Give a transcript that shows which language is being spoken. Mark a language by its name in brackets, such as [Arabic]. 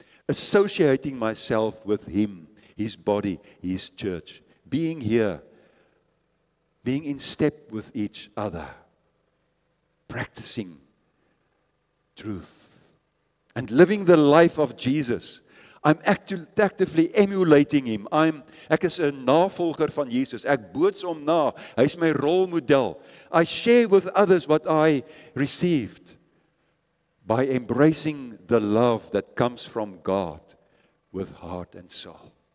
[English] Associating myself with him. His body, his church. Being here. Being in step with each other. practicing truth and living the life of Jesus. I'm actively emulating him. [Afrikaans] Ek is 'n navolger van Jesus. Ek boots hom na. Hy's my rolmodel. [English] I share with others what I received by embracing the love that comes from God with heart and soul.